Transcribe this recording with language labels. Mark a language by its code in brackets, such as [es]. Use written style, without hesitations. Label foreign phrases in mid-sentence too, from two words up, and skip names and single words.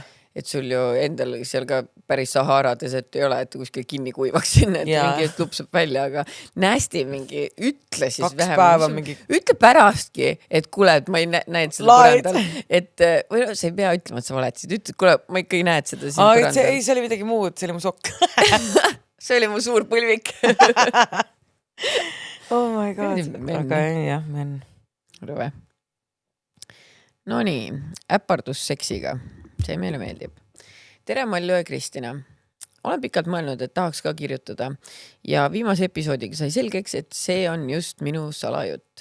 [et] Et sul ju endal seal ka päris Saharades, et ei ole, et kuskil kinni kuivaks sinna, et mingi et lupsab välja, aga nästi mingi ütle siis 2 päeva mingi... Ütle pärastki, et kuule, et ma ei näed seda põrandal. Et või no, sa ei pea ütlema, et sa valetasid. Ütle, et kuule, ma ikka ei näed seda siin põrandal. Ei, see oli midagi muud, see oli mu sokk. See oli mu suur põlvik. [en] Oh my god. [et] Aga jah, men. Rõve. No nii, äpardus seksiga. See meile meeldib. Tere, Mallu ja Kristina. Olen pikalt mõelnud, et tahaks ka kirjutada ja viimase episoodiga sai selgeks, et see on just minu salajutt.